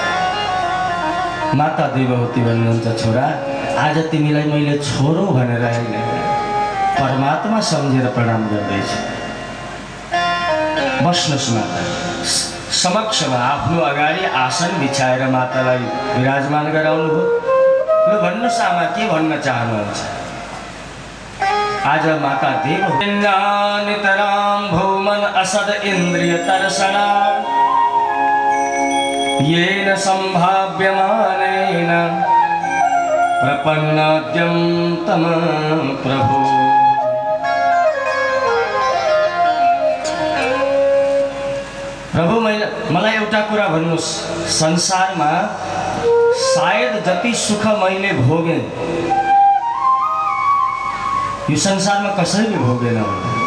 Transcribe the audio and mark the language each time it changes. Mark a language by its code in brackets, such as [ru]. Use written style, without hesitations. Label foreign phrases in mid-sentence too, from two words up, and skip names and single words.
[ne] माता देवहूति भन्नुहुन्छ, छोरा आज तिमीलाई मैले छोरो भनेर होइन परमात्मा सम्झेर प्रणाम गर्दैछु। बस्नुहोस् माता। समक्षमा आफ्नो अगाडि आसन बिछाएर मातालाई विराजमान गराउनुभयो। ल भन्नुहोस् आमा, के भन्न चाहनुहुन्छ? आज माता देवहूति [sa] नितराम भौमन असद इन्द्रिय तर्षणा येन संभाव्यमानेन प्रपन्नाद्यं तम प्रभु। [ne] प्रभु, मलाई एउटा कुरा भन्नुहोस्, संसारमा सायद जति सुख मैले भोगेँ यो संसारमा कसैले भोगेन होला।